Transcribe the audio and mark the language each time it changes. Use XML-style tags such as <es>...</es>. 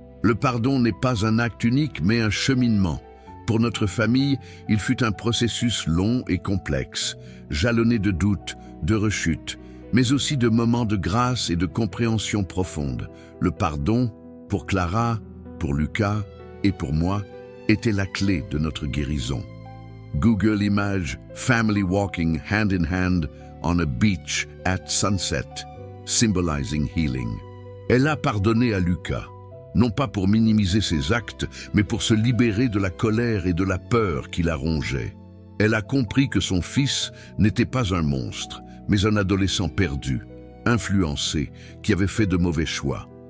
<fr>Le pardon n'est pas un acte unique, mais un cheminement. Pour notre famille, il fut un processus long et complexe, jalonné de doutes, de rechutes, mais aussi de moments de grâce et de compréhension profonde. Le pardon, pour Clara, pour Lucas et pour moi, était la clé de notre guérison.</fr> <en>Google Images family walking hand in hand on a beach at sunset, symbolizing healing.</en> <fr>Elle a pardonné à Lucas, non pas pour minimiser ses actes, mais pour se libérer de la colère et de la peur qui la rongeait. Elle a compris que son fils n'était pas un monstre, mais un adolescent perdu, influencé, qui avait fait de mauvais choix.</fr>